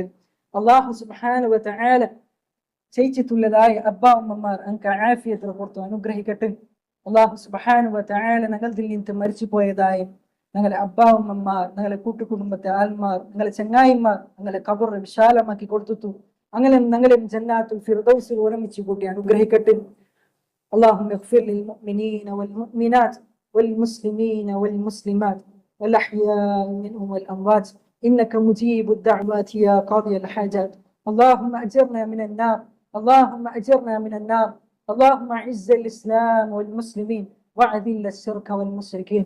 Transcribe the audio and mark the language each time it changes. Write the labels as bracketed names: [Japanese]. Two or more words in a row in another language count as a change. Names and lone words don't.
[Arabic] الله سبحانه وتعالى [Malayalam] ചെയ്യിച്ചിട്ടുള്ളതായ അബ്ബാ ഉമ്മമാർ അനക്ക് ആഫിയത്തിൽ പുറത്തു അനുഗ്രഹിക്കട്ടെ. [Arabic] الله سبحانه وتعالى [Malayalam] ഞങ്ങളിൽ നിന്ന് മരിച്ചു പോയതായ ഞങ്ങളെ അബ്ബാ ഉമ്മമാർ, ഞങ്ങളെ കൂട്ടുകുടുംബത്തെ ആൽമാർ, ഞങ്ങളെ ചങ്ങായിമാർ ഞങ്ങളെ ഖബർ വിശാലമാക്കി കൊടുത്തു. അങ്ങനെ ഞങ്ങളെ ജന്നാത്തുൽ ഫിർദൗസിൽ ഒരുമിച്ച് കൂട്ടി അനുഗ്രഹിക്കട്ടെ. [Arabic] اللهم اغفر للمؤمنين والمؤمنات والمسلمين والمسلمات والأحياء منهم والأموات إنك مجيب الدعوات يا قاضي الحاجات. اللهم أجرنا من النار، اللهم أجرنا من النار. اللهم أعز الإسلام والمسلمين وأذل الشرك والمشركين.